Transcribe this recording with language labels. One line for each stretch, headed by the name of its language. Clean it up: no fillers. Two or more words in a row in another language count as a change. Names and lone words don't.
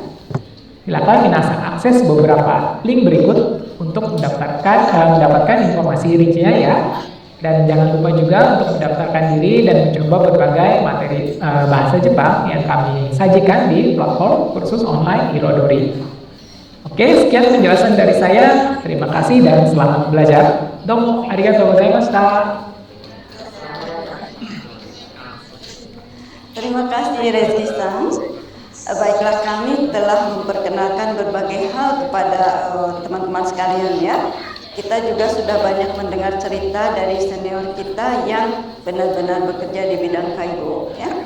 Indonesian: Silakan minasan akses beberapa link berikut untuk mendapatkan informasi rincinya ya. Dan jangan lupa juga untuk mendaftarkan diri dan mencoba berbagai materi bahasa Jepang yang kami sajikan di platform kursus online Irodori. Oke, sekian penjelasan dari saya. Terima kasih dan selamat belajar.
Japanese: どうもありがとうございました.
Indonesian: Terima kasih Reski-san. Baiklah, kami telah memperkenalkan berbagai hal kepada teman-teman sekalian ya. Kita juga sudah banyak mendengar cerita dari senior kita yang benar-benar bekerja di bidang kaigo ya.